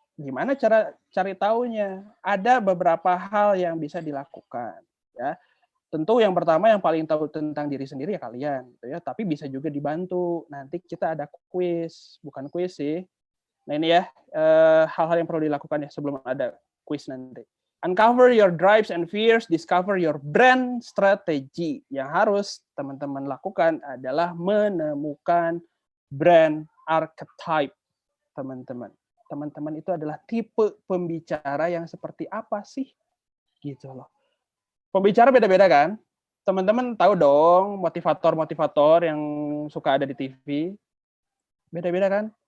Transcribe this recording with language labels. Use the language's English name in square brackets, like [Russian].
[Indonesian] Gimana cara cari tahunya? Ada beberapa hal yang bisa dilakukan. Ya, tentu yang pertama yang paling tahu tentang diri sendiri ya kalian. Gitu ya. Tapi bisa juga dibantu. Nanti kita ada quiz, bukan quiz sih. Nah ini ya hal-hal yang perlu dilakukan ya sebelum ada quiz nanti. [English] Uncover your drives and fears, discover your brand strategy. [Indonesian] Yang harus teman-teman lakukan adalah menemukan brand archetype. Teman-teman itu adalah tipe pembicara yang seperti apa sih? Gitu loh. Pembicara beda-beda kan? Teman-teman tahu dong motivator-motivator yang suka ada di TV. Beda-beda kan?